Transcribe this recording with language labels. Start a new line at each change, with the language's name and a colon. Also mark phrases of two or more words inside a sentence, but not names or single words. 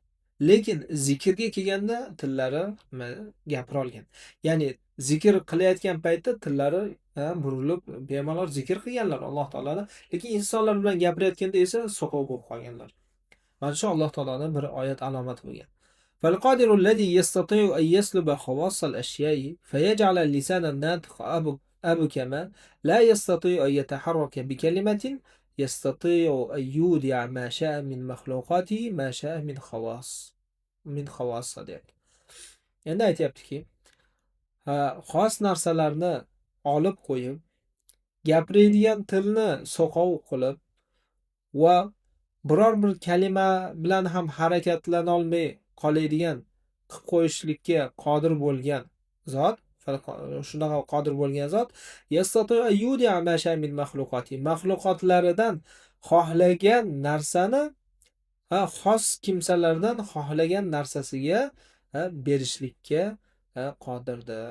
Uzbek: Lekin zikrga kelganda tillari gapira olgan. Ya'ni zikr qilayotgan paytda tillari burilib bemalol zikr qilganlar Alloh taoloni, lekin insonlar bilan gapirayotganda esa so'qov bo'lib qolganlar. Mana shu Alloh taoloning bir oyat alomati bo'lgan.
Arabic: فالقادر الذي يستطيع أن يسلب خواص الأشياء فيجعل اللسان الناطق أبكما لا يستطيع أن يتحرك بكلمة يستطيع أن يودع ما شاء من مخلوقاته ما شاء من خواص صديق.
Uzbek: Endi aytayaptiki, xos narsalarni olib qo'yib, gapiradigan tilni so'qov qilib va biror bir kalima bilan ham harakatlana olmay qoladigan qilib qo'yishlikka qodir bo'lgan zot, shunaqa qodir bo'lgan zot, maxluqotlaridan xohlagan narsani xos kimsalardan xohlagan narsasiga berishlikka qodirdir.